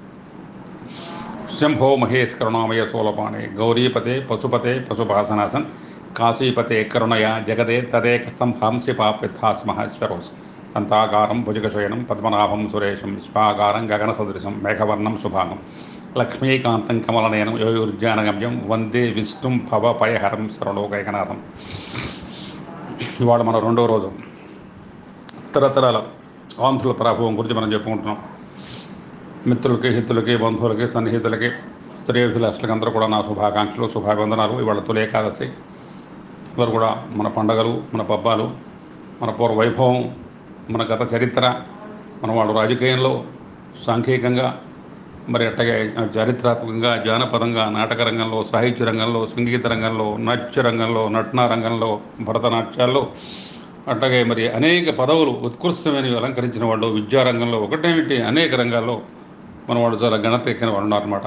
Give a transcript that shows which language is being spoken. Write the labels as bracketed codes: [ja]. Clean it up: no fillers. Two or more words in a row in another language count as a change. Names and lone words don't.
[sa] शंभो महेश करुणामय सोलपाणे गौरीपते पशुपते पशुपासनासन काशीपते करुणया जगदे तदेकस्थं हंसि पापिथास्महेश्वरोस् अन्ताकारं भुजगशयनं पद्मनाभं सुरेशं विश्वाकारं गगनसदृशं मेघवर्णं शुभांगं लक्ष्मीकान्तं कमलनयनं योयुर्जानगम्यं वंदे विष्णुं भवभयहरं सर्वलोकैकनाथं। [te] ఇవాళ మన రెండో రోజు తరతరాల ఆంధ్రుల ప్రభావం గురించి మనం చెప్పుకుంటున్నాం. మిత్రులకి హితులకి బంధువులకి సన్నిహితులకి శ్రేయోభిలాషులకి అందరూ కూడా నా శుభాకాంక్షలు శుభాభివందనాలు. ఇవాళ తొలి ఏకాదశి. అందరూ కూడా మన పండగలు మన పబ్బాలు మన పూర్వ వైభవం మన గత చరిత్ర మన వాళ్ళు రాజకీయంలో సాంఘికంగా మరి అట్టగే చారిత్రాత్మకంగా జానపదంగా నాటక రంగంలో సాహిత్య రంగంలో సంగీత రంగంలో నాట్య రంగంలో నటనా రంగంలో భరతనాట్యాల్లో అట్టగే మరి అనేక పదవులు ఉత్కృష్టమైనవి అలంకరించిన వాళ్ళు విద్యారంగంలో ఒకటేమిటి అనేక రంగాల్లో మన వాళ్ళు చాలా ఘనత ఎక్కిన వాళ్ళు ఉన్నారన్నమాట.